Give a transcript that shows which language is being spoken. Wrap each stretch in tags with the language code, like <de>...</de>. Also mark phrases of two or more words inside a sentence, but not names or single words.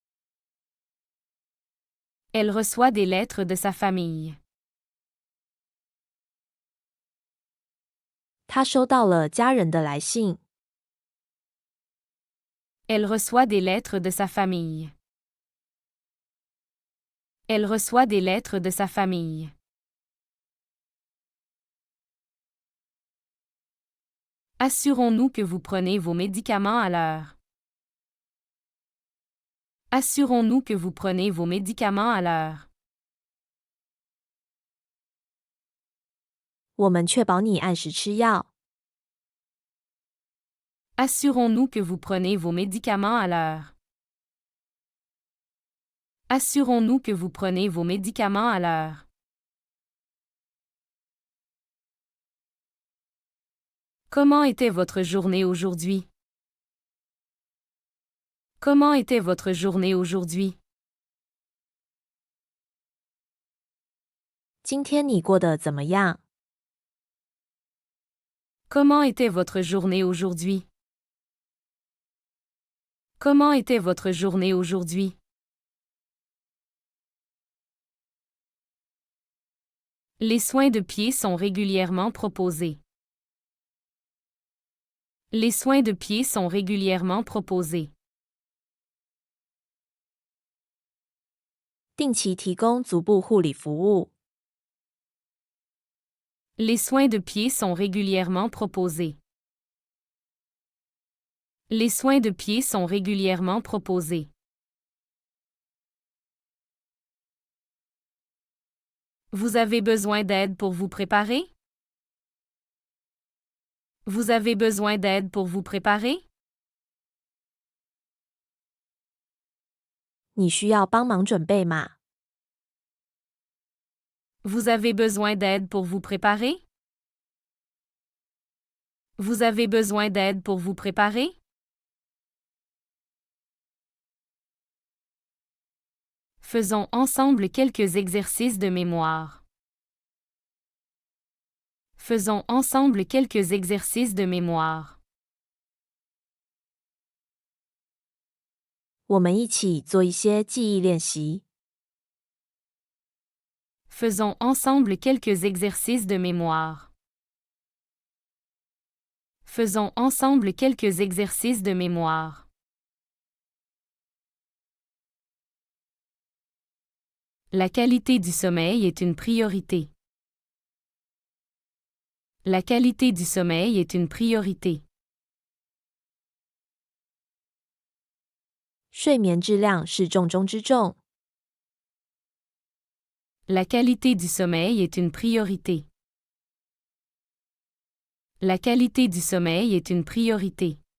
<fr>Elle reçoit des lettres de sa famille.</fr> <zh>他收到了家人的来信。</zh> <fr>Elle reçoit des lettres de sa famille. Elle reçoit des lettres de sa famille. Assurons-nous que vous prenez vos médicaments à l'heure. Assurons-nous que vous prenez vos médicaments à l'heure.</fr> <zh>我们确保你按时吃药。</zh> <fr>Assurons-nous que vous prenez vos médicaments à l'heure. Assurons-nous que vous prenez vos médicaments à l'heure. Comment était votre journée aujourd'hui? Comment était votre journée aujourd'hui?</fr> <zh>今天你过得怎么样？</zh> <fr>Comment était votre journée aujourd'hui? Comment était votre journée aujourd'hui? Les soins de pied sont régulièrement proposés. Les soins de pied sont régulièrement proposés.</fr> <zh>定期提供足部护理服务。</zh> <fr>Les soins de pied sont régulièrement proposés. Les soins de pied sont régulièrement proposés. Vous avez besoin d'aide pour vous préparer? Vous avez besoin d'aide pour vous préparer?</fr> <zh>你需要帮忙准备吗？</zh> <fr>Vous avez besoin d'aide pour vous préparer? Vous avez besoin d'aide pour vous préparer? Faisons ensemble quelques exercices de mémoire. Faisons ensemble quelques exercices de mémoire.</fr> <zh>我们一起做一些记忆练习。</zh> <fr>Faisons ensemble quelques exercices de mémoire. Faisons ensemble quelques exercices de mémoire. La qualité du sommeil est une priorité. La qualité du sommeil est une priorité.</fr> <zh>睡眠质量是重中之重。</zh> <fr>La qualité du sommeil est une priorité. La qualité du sommeil est une priorité.</fr>